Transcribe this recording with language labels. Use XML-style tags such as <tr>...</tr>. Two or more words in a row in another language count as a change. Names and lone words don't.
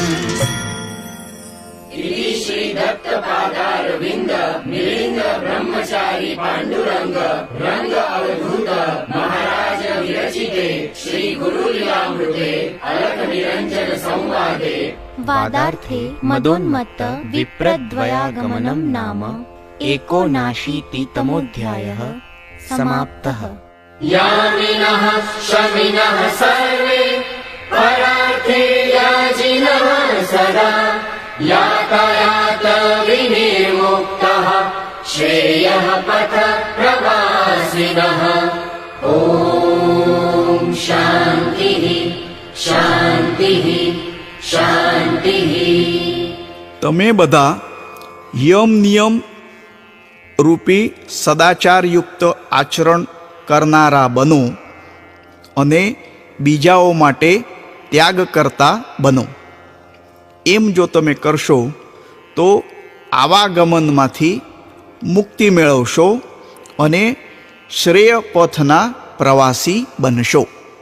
<sa>શ્રી દત્ત પાદાર વિંદ મિલિંદ બ્રહ્મચારી પાંડુરંગ રંગ અવધૂત મહારાજ વિરચિતે શ્રી ગુરુ લીલામૃતે અલખ નિરંજન સંવાદે વાદાર્થે મદોન્મત્ત વિપ્રદ્વયાગમનમ નામ એકોનાશીતિતમોऽધ્યાયઃ સમાપ્તઃ. यामिनः शमिनः सर्वे परार्थे याजिनः सदा, यातायात विनिर्मुक्तः श्रेयः पथ प्रवासिनः. ॐ शान्तिः शान्तिः शान्तिः.</sa> <gu>તમે બધા યમ નિયમ રૂપી સદાચારયુક્ત આચરણ કરનારા બનો અને બીજાઓ માટે ત્યાગ કરતા બનો. એમ જો તમે કરશો તો આવાગમનમાંથી મુક્તિ મેળવશો અને શ્રેય પથના પ્રવાસી બનશો.</gu>